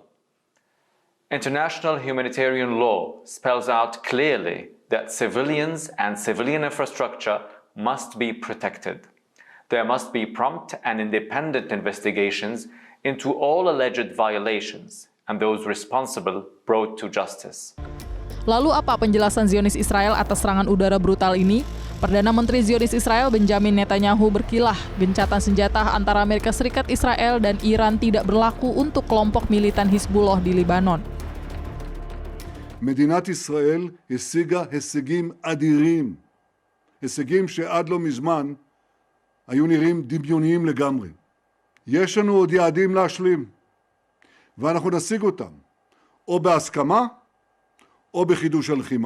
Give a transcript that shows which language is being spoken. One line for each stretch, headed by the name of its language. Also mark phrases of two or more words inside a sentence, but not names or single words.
English: International humanitarian law spells out clearly that civilians and civilian infrastructure must be protected. There must be prompt and independent investigations into all alleged violations and those responsible brought to justice.
Indonesian: Lalu apa penjelasan Zionis Israel atas serangan udara brutal ini? Perdana Menteri Zionis Israel Benjamin Netanyahu berkilah gencatan senjata antara Amerika Serikat, Israel, dan Iran tidak berlaku untuk kelompok militan Hizbullah di Lebanon.
Hebrew: מדינת ישראל השיגה הישגים אדירים, הישגים שעד לא מזמן היו נראים דמיוניים לגמרי. יש לנו עוד יעדים להשלים, ואנחנו נשיג אותם, או בהסכמה, או בחידוש הלחימה.